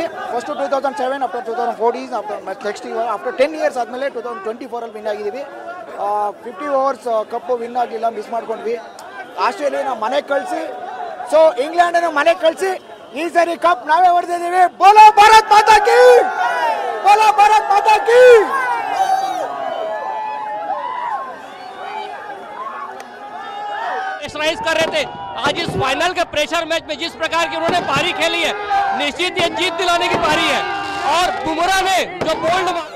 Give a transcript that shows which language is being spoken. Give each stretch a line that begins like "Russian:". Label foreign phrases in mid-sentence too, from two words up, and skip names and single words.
English: first 2007, after 2014, next after 10 years
Kannada: ಆದಮೇಲೆ 2024 ವಿನ್ ಆಗಿದ್ದೀವಿ. 50 overs ಕಪ್ ವಿನ್ ಆಗಲಿಲ್ಲ, ಮಿಸ್ ಮಾಡ್ಕೊಂಡ್ವಿ. ಆಸ್ಟ್ರೇಲಿಯಾನ ಮನೆಗೆ ಕಳಿಸಿ, ಸೊ ಇಂಗ್ಲೆಂಡನ್ನು ಮನೆಗೆ ಕಳಿಸಿ ಈ ಸರಿ ಕಪ್ ನಾವೇ ಹೊಡೆದಿದ್ದೀವಿ.
Hindi: बोलो भारत माता की, बोलो भारत माता की. प्रेशराइज कर रहे थे, आज इस फाइनल के प्रेशर मैच में जिस प्रकार की उन्होंने पारी खेली है, निश्चित ये जीत दिलाने की पारी है. और बुमराह ने जो बोल्ड